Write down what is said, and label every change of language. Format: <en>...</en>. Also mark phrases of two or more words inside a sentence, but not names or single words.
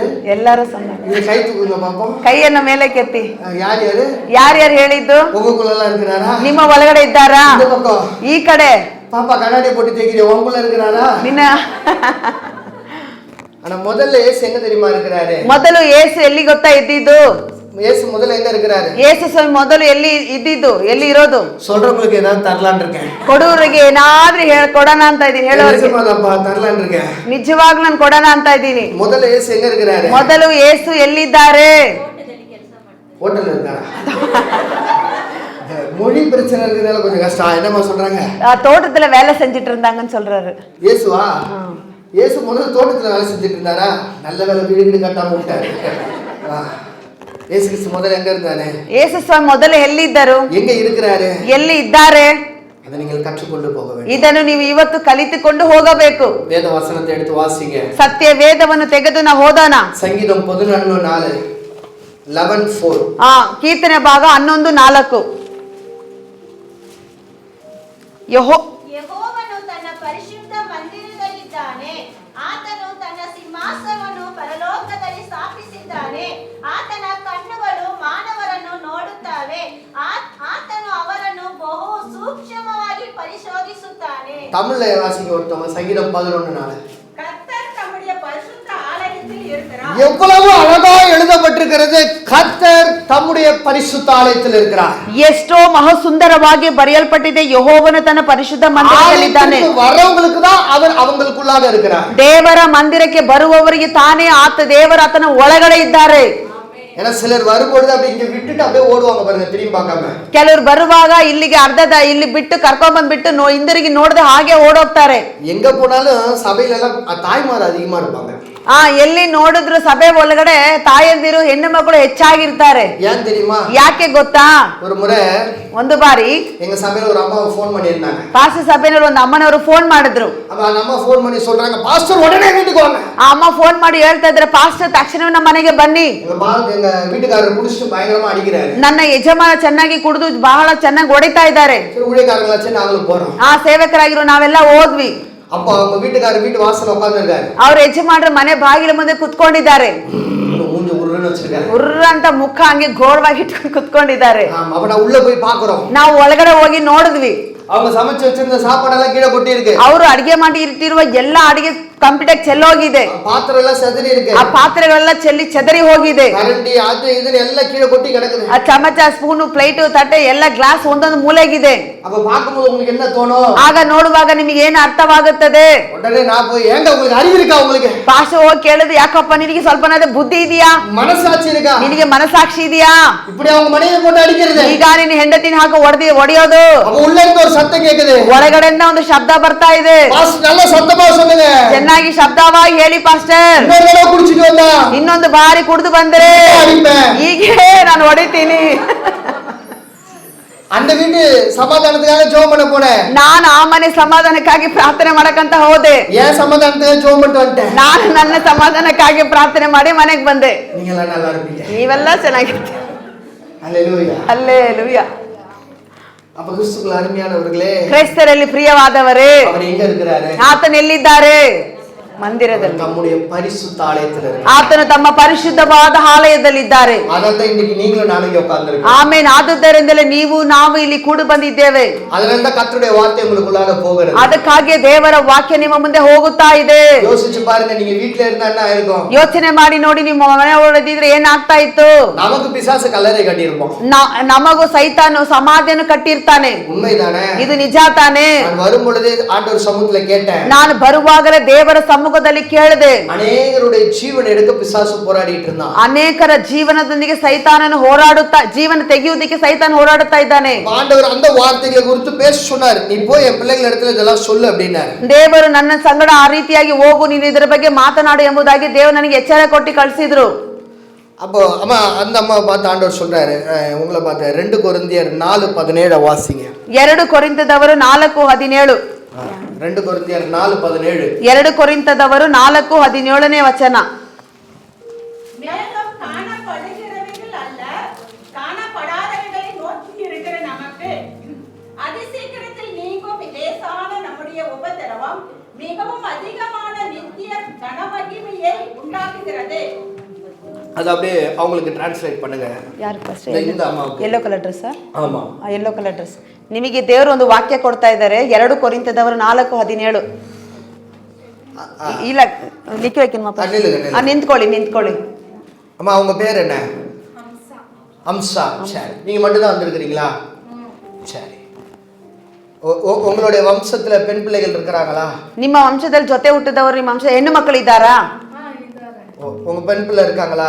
<ta>எல்லாரும் சொன்னாங்க. இது கை தூக்குங்க பாப்போம்.</ta> <kn>ಕೈಯನ್ನು ಮೇಲೆ ಕೆತ್ತಿ.</kn> <ta>யார் யாரு?</ta> <kn>ಯಾರ್ಯಾರು ಹೇಳಿದ್ದು?</kn> <ta>உங்களுக்குள்ள எல்லாம் இருக்கிறாரா?</ta> <kn>ನಿಮ್ಮ ಒಳಗಡೆ ಇದ್ದಾರಾ?</kn> <ta>இந்த பக்கம்.</ta> <kn>ಈ ಕಡೆ.</kn> <ta>பாப்பா கண்ணாடி போட்டு தேய்க்கிற, உங்களுக்குள்ள இருக்கிறாரா?</ta> <kn>ನಿನ್ನ</kn> <ta>ஆனா முதல்ல இயேசு எங்க தெரியுமா இருக்கிறாரு?</ta> <kn>ಮೊದಲು ಯೇಸು ಎಲ್ಲಿ ಗೊತ್ತಾ ಇದ್ದಿದ್ದು?</kn> <ta>இயேசு முதல்ல எங்க இருக்கிறாரு?</ta> <kn>ಯೇಸು ಸ್ವಾಮಿ ಮೊದಲು ಎಲ್ಲಿ ಇದ್ದಿದ್ದು, ಎಲ್ಲಿ ಇರೋದು?</kn> <ta>சொல்றவங்களுக்கு ஏதாவது தரலான்னு இருக்கேன்.</ta> <kn>ಕೊಡುವರಿಗೆ ಏನಾದ್ರೂ ಕೊಡೋಣ ಅಂತ ಇದ್ದೀನಿ, ಹೇಳೋರಿಗೆ</kn> <ta>தரலான்னு இருக்கேன்.</ta> <kn>ನಿಜವಾಗ್ಲೂ ನಾನು ಕೊಡೋಣ ಅಂತ ಇದ್ದೀನಿ.</kn> <ta>முதல்ல இயேசு எங்க இருக்கிறாரு?</ta> <kn>ಮೊದಲು ಯೇಸು ಎಲ್ಲಿದ್ದಾರೆ?</kn> <ta>ஹோட்டல்ல இருக்காரா? மொழி பிரச்சனை இருக்கிறதால கொஞ்சம் கஷ்டம். என்னமா சொல்றாங்க? தோட்டத்துல வேலை செஞ்சிட்டு இருந்தாங்கன்னு சொல்றாரு. இயேசுவா? இயேசு முதல்ல தோட்டத்துல வேலை செஞ்சுட்டு இருந்தாரா? நல்ல வேலை, வீடு கட்டாம விட்டாரு. இயேசு கிறிஸ்து முதல்ல எங்க இருந்தாரு?</ta> <kn>ಯೇಸು ಸ್ವಾಮಿ ಮೊದಲು ಎಲ್ಲಿದ್ದರು?</kn> <ta>எங்க இருக்கிறாரு?</ta> <kn>ಎಲ್ಲಿ ಇದ್ದಾರೆ?</kn> <ta>அதை நீங்கள் கற்றுக்கொண்டு போக வேண்டும்.</ta> <kn>ಇದನ್ನು ನೀವು ಇವತ್ತು ಕಲಿತುಕೊಂಡು ಹೋಗಬೇಕು.</kn> <ta>வேத வசனத்தை எடுத்து வாசிங்க.</ta> <kn>ಸತ್ಯ ವೇದವನ್ನು ತೆಗೆದು ನಾವು ಓದೋಣ. ಸಂಗೀತಂ 11:4 11:4. ಕೀರ್ತನೆ ಭಾಗ 11:4. ಯೆಹೋವನು ತನ್ನ ಪರಿಶುದ್ಧ ಮಂದಿರದಲ್ಲಿದ್ದಾನೆ. ಆತನು ತನ್ನ ಸಿಂಹಾಸನವನ್ನು ಪರಲೋಕದಲ್ಲಿ ಸ್ಥಾಪಿಸಿದ್ದಾನೆ. ಆತನ ಕಣ್ಣುಗಳು ಮಾನವರನ್ನು ನೋಡುತ್ತವೆ. ಆತನು ಅವರನ್ನು ಬಹು ಸೂಕ್ಷ್ಮವಾಗಿ ಪರಿಶೋಧಿಸುತ್ತಾನೆ.</kn> <ta>தமிழ்ல வாசிங்க ஒருத்தவங்க. சங்கீதம் 11:4. கர்த்தர் தம்முடைய பரிசுத்த ஆலயத்தில் இருக்கிறார். எவ்வளவு அழகா எழுதப்பட்டிருக்கிறது. கர்த்தர் தம்முடைய பரிசுத்த ஆலயத்தில் இருக்கிறார்.</ta> <kn>ಎಷ್ಟೋ ಮಹಾ ಸುಂದರವಾಗಿ ಬರೆಯಲ್ಪಟ್ಟಿದೆ, ಯೆಹೋವನು ತನ್ನ ಪರಿಶುದ್ಧ ಮಂದಿರದಲ್ಲಿದ್ದಾನೆ.</kn> <ta>வரவங்களுக்கு தான் அவர் அவங்களுக்குள்ளாக இருக்கிறார்.</ta> <kn>ದೇವರ ಮಂದಿರಕ್ಕೆ ಬರುವವರಿಗೆ ತಾನೇ ದೇವರ ಆತನ ಒಳಗಡೆ ಇದ್ದಾರೆ.</kn> <ta>ஏன்னா சிலர் வரும்பொழுது அப்படி இங்க விட்டுட்டு அப்படியே ஓடுவாங்க பாருங்க, திரும்பி பார்க்காம.</ta> <kn>ಕೆಲವರು ಬರುವಾಗ ಇಲ್ಲಿಗೆ ಇಲ್ಲಿ ಬಿಟ್ಟು ಕರ್ಕೊಂಡ್ ಬಂದ್ಬಿಟ್ಟು ಹಿಂದಿರುಗಿ ನೋಡದೆ ಹಾಗೆ ಓಡೋಗ್ತಾರೆ.</kn> <ta>எங்க போனாலும் சபையில எல்லாம் தாய்மார் அதிகமா இருப்பாங்க.</ta> <kn>ಎಲ್ಲಿ ನೋಡಿದ್ರು ಸಭೆ ಒಳಗಡೆ ತಾಯಂದಿರು ಹೆಣ್ಣು ಮಕ್ಕಳು ಹೆಚ್ಚಾಗಿರ್ತಾರೆ.</kn> <ta>ஏன் தெரியுமா?</ta> <kn>ಯಾಕೆ ಗೊತ್ತಾ?</kn> <ta>ஒரு முறை</ta> <kn>ಒಂದು ಬಾರಿ</kn> <ta>எங்க சபையில ஒரு அம்மா ஃபோன் பண்ணியிருந்தாங்க.</ta> <kn>ಪಾಸ್ಟರ್ ಸಭೆಯಲ್ಲಿ ಒಂದು ಅಮ್ಮನವರು ಫೋನ್ ಮಾಡಿದ್ರು.</kn> <ta>அப்ப அந்த அம்மா ஃபோன் பண்ணி சொல்றாங்க, பாஸ்டர் உடனே வீட்டுக்கு வாங்க.</ta> <kn>ಆ ಅಮ್ಮ ಫೋನ್ ಮಾಡಿ ಹೇಳ್ತಾ ಇದ್ರೆ, ಪಾಸ್ಟರ್ ತಕ್ಷಣವೇ ನಮ್ಮ ಮನೆಗೆ ಬನ್ನಿ.</kn> <ta>எங்க வீட்டுக்காரர் குடிச்சிட்டு பயங்கரமா அடிக்கிறாரு.</ta> <kn>ನನ್ನ ಯಜಮಾನ ಚೆನ್ನಾಗಿ ಕುಡಿದು ಬಹಳ ಚೆನ್ನಾಗಿ ಹೊಡಿತಾ ಇದ್ದಾರೆ.</kn> <ta>சரி, ஊழியக்காரங்களாச்சு நாங்களும் போறோம்.</ta> <kn>ಸೇವಕರಾಗಿರೋ ನಾವೆಲ್ಲ ಹೋದ್ವಿ.</kn> <ta>அப்போ அவங்க வீட்டுக்காரர் வீட்டு வாசல்ல உட்கார்ந்திருக்காரு.</ta> <kn>ಅವ್ರ ಯಜಮಾನರು ಮನೆ ಬಾಗಿಲ ಮುಂದೆ ಕುತ್ಕೊಂಡಿದ್ದಾರೆ.</kn> <ta>மூஞ்சி உருன்னு வச்சிருக்காரு.</ta> <kn>ಉರ್ರ ಅಂತ ಮುಖ ಹಂಗೆ ಗೋಳವಾಗಿ ಇಟ್ಕೊಂಡು ಕುತ್ಕೊಂಡಿದ್ದಾರೆ.</kn> <ta>அப்ப நான் உள்ள போய் பாக்குறோம்.</ta> <kn>ನಾವು ಒಳಗಡೆ ಹೋಗಿ ನೋಡಿದ್ವಿ.</kn> <ta>அவங்க சமைச்சு வச்சிருந்த சாப்பாடெல்லாம் கீழே கொட்டி இருக்கு.</ta> <kn>ಅವರು ಅಡಿಗೆ ಮಾಡಿ ಇಟ್ಟಿರುವ ಎಲ್ಲಾ ಅಡಿಗೆ ಕಂಪ್ಲೀಟ್ ಆಗಿ ಚೆಲ್ಲೋಗಿದೆ.</kn> <ta>பாத்திரம் எல்லாம் செதறி இருக்கு.</ta> <kn>ಆ ಪಾತ್ರೆಗಳೆಲ್ಲ ಚೆಲ್ಲಿ ಚೆದರಿ ಹೋಗಿದೆ.</kn> <ta>கரண்டி அது இது எல்லாம் கீழே கொட்டி கிடக்குது.</ta> <kn>ಆ ಚಮಚ</kn> <en>spoon plate</en> <kn>ತಟ್ಟೆ ಎಲ್ಲ ಗ್ಲಾಸ್ ಒಂದೊಂದು ಮೂಲೆಗಿದೆ.</kn> <ta>அப்ப பாக்கும்போது உங்களுக்கு என்ன தோணும்?</ta> <kn>ಆಗ ನೋಡುವಾಗ ನಿಮಗೆ ಏನು ಅರ್ಥವಾಗುತ್ತದೆ?</kn> <ta>உடனே நான் போய், ஏங்க உங்களுக்கு அறிவு இருக்கா? உங்களுக்கு</ta> <kn>ಪಾಸ್ಟರ್ ಹೋಗಿ ಕೇಳಿದ್ರೆ, ಯಾಕಪ್ಪ ನಿನಗೆ ಸ್ವಲ್ಪನಾದ ಬುದ್ಧಿ ಇದೆಯಾ?</kn> <ta>மனசாட்சி இருக்கா?</ta> <kn>ನಿನಗೆ ಮನಸಾಕ್ಷಿ ಇದೆಯಾ?</kn> <ta>இப்படி அவங்க மனைவியை போட்டு அடிக்கிறது.</ta> <kn>ಈಗ ನಿನ್ನ ಹೆಂಡತಿನ ಹಾಕಿ ಹೊಡೆಯೋದು.</kn> <ta>அப்ப உள்ள இருந்து ஒரு சத்தம் கேக்குது.</ta> <kn>ಒಳಗಡೆಯಿಂದ ಒಂದು ಶಬ್ದ ಬರ್ತಾ ಇದೆ.</kn> <ta>பாஸ்டர் நல்ல சத்தமா சொல்லுங்க.</ta> <kn>ಚೆನ್ನಾಗಿ ಶಬ್ದವಾಗಿ ಹೇಳಿ ಪಾಸ್ಟರ್.</kn> <ta>இன்னொரு தடவை குடிச்சிட்டு வந்தா</ta> <kn>ಇನ್ನೊಂದು ಬಾರಿ ಕುಡಿದು ಬಂದ್ರೆ ಹೀಗೆ ನಾನು ಹೊಡಿತೀನಿ.</kn> <ta>அந்த வீட்டு சமாதானத்துக்காக ஜெபம் பண்ண போனேன்.</ta> <kn>ನಾನು ಆ ಮನೆ ಸಮಾಧಾನಕ್ಕಾಗಿ ಪ್ರಾರ್ಥನೆ ಮಾಡಕಂತ ಹೋದೆ.</kn> <ta>ஏன் சமாதானத்துக்காக ஜெபம் பண்ணிட்டு வந்துட்டேன்.</ta> <kn>ನಾನು ನನ್ನ ಸಮಾಧಾನಕ್ಕಾಗಿ ಪ್ರಾರ್ಥನೆ ಮಾಡಿ ಮನೆಗೆ ಬಂದೆ.</kn> <ta>நீங்க எல்லாம் நல்லா இருப்பீங்க.</ta> <kn>ನೀವೆಲ್ಲ ಚೆನ್ನಾಗಿರ್ತೀರಿ.</kn> <ta>அல்லேலூயா. அல்லேலூயா. அப்ப கிறிஸ்துவுக்குள் அருமையானவர்களே,</ta> <kn>ಕ್ರೈಸ್ತರಲ್ಲಿ ಪ್ರಿಯವಾದವರೇ,</kn> <ta>அவர் எங்க இருக்கிறாரு?</ta> <kn>ಆತನು ಎಲ್ಲಿದ್ದಾರೆ? ಮಂದಿರದಲ್ಲಿ.</kn> <ta>நம்முடைய பரிசுத்த ஆலயத்தில் இருக்கிறார்.</ta> <kn>ಆತನು ತಮ್ಮ ಪರಿಶುದ್ಧವಾದ ಆಲಯದಲ್ಲಿದ್ದಾರೆ.</kn> <ta>அதனால இன்னைக்கு நீங்களும் நானும் இங்க உட்கார்ந்திருக்கோம்.</ta> <kn>ಆಮೇನ್. ಆದುದರಿಂದಲೇ ನಾವು ಇಲ್ಲಿ ಕೂಡಿ ಬಂದಿದ್ದೇವೆ.</kn> <ta>அதனால தான் கர்த்தருடைய வார்த்தை உங்களுக்குள்ளாக போகிறது.</ta> <kn>ಅದಕ್ಕಾಗಿ ದೇವರ ವಾಕ್ಯ ನಿಮ್ಮ ಮುಂದೆ ಹೋಗುತ್ತಾ ಇದೆ.</kn> <ta>யோசிச்சு பாருங்க, நீங்க வீட்ல இருந்தா என்ன ஆயிருக்கும்?</ta> <kn>ಯೋಚನೆ ಮಾಡಿ ನೋಡಿ, ನಿಮ್ಮ ಮನೆ ಒಳಗಿದ್ರೆ ಏನಾಗ್ತಾ ಇತ್ತು?</kn> <ta>நமக்கு பிசாசு கல்லறை கட்டியிருப்போம்.</ta> <kn>ನಮಗೂ ಸೈತಾನು ಸಮಾಧಿಯನ್ನು ಕಟ್ಟಿರ್ತಾನೆ.</kn> <ta>உண்மைதானே?</ta> <kn>ಇದು ನಿಜ ತಾನೆ?</kn> <ta>நான் வரும் பொழுது ஆண்டவர் சமூகத்துல கேட்டேன்.</ta> <kn>ನಾನು ಬರುವಾಗಲೇ ದೇವರ ಸಮ್ಮುಖದಲ್ಲಿ ಕೇಳಿದೆ.</kn> <ta>ಅನೇಕರುடைய ಜೀವನ எடுக்க பிசாசு போராடிட்டு இருந்தான்.</ta> <kn>ಅನೇಕರ ಜೀವನದೊಂದಿಗೆ ಸೈತಾನನು ಜೀವನ ತೆಗೆಯುವುದಕ್ಕೆ ಸೈತಾನ ಹೋರಾಡುತ್ತಾ ಇದ್ದಾನೆ.</kn> <ta>ஆண்டவர் அந்த வார்த்தைகளை குறித்து பேச சொன்னார். நீ போய் என் பிள்ளைಗಳ இடத்துல இதெல்லாம் சொல்லு அப்படினார்.</ta> <kn>ದೇವರು ನನ್ನ ಸಂಗಡ ಆ ರೀತಿಯಾಗಿ ಹೋಗು, ನೀನು ಇದರ ಬಗ್ಗೆ ಮಾತನಾಡು ಎಂಬುದಾಗಿ ದೇವರು ನನಗೆ ಎಚ್ಚರ ಕೊಟ್ಟು ಕಳಿಸಿದ್ರು.</kn> <ta>அப்போ அம்மா அந்த அம்மா பார்த்து ஆண்டவர் சொல்றாரு, உங்களை பார்த்து 2 கொரிந்தியர் 4:17 வாசிங்க.</ta> <kn>2 ಕೊರಿಂಥದವರು 4:17.</kn> <ta>2 கொரிந்தியர் 4:17.</ta> <kn>2 ಕೊರಿಂಥದವರು 4:17ನೇ ವಚನ.</kn> <ta>மேலும் காணப்படுகிறவைகள் அல்ல, காணப்படாதவைகளை நோக்கி இருக்கிற நமக்கு அதிசீக்கிரத்தில் நீங்கும் லேசான நம்முடைய உபத்திரவம் மிகவும் அதிகமான நித்திய கனமகிமையை உண்டாக்குகிறது. அது அப்படியே அவங்களுக்கு டிரான்ஸ்லேட் பண்ணுங்க.</ta> <kn>ಯಾರು ಫಸ್ಟ್?</kn> <ta>இந்த அம்மாவுக்கு</ta> <en>yellow colour dress.</en> <ta>ஆமா,</ta> <en>yellow colour dress.</en> <kn>ನಿಮಗೆ ದೇವರು ಒಂದು ವಾಕ್ಯ ಕೊಡ್ತಾ ಇದ್ದಾರೆ. 2 ಕೊರಿಂಥದವರು 4:17. ಇಲ್ಲ ನಿಂತ್ಕೊಳ್ಳಿ, ನಿಂತ್ಕೊಳ್ಳಿ.</kn> <ta>அம்மா அவங்க பேர் என்ன? அம்சா. சரி, நீங்க மட்டும் தான் வந்திருக்கிறீங்களா? சரி. உங்களுடைய வம்சத்துல பெண் பிள்ளைகள் இருக்கிறாங்களா?</ta> <kn>ನಿಮ್ಮ ವಂಶದಲ್ಲಿ ಜೊತೆ ಹುಟ್ಟಿದವರು, ನಿಮ್ಮ ವಂಶ ಹೆಣ್ಣು ಮಕ್ಕಳು ಇದ್ದಾರಾ?</kn> <ta>உங்க பெண் பிள்ளை இருக்காங்களா?</ta>